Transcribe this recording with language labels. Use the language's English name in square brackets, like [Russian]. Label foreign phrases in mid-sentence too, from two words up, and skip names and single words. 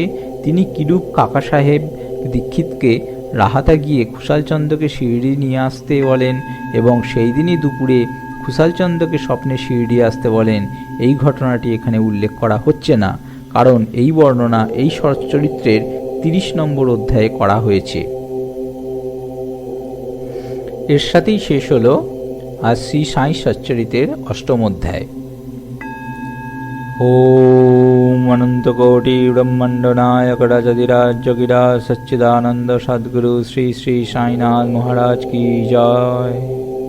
[Bangla] তিনি কিরূপ কাকা সাহেব দীক্ষিতকে রাহাতা গিয়ে খুসালচন্দ্রকে শিরডি নিয়ে আসতে বলেন এবং সেই দিনই দুপুরে খুসালচন্দ্রকে স্বপ্নে শিরডি আসতে বলেন, এই ঘটনাটি এখানে উল্লেখ করা হচ্ছে না, কারণ এই বর্ণনা এই চরিত্রের 30 নম্বর অধ্যায়ে করা হয়েছে। এর সাথেই শেষ হলো আজ শ্রী সাই সচ্চরিতের 8ম অধ্যায়। [Hindi] ओम अनंतकोटि ब्रह्मांड नायक राजधिराज सच्चिदानंद सद्गुरु श्री श्री साईनाथ महाराज की जय।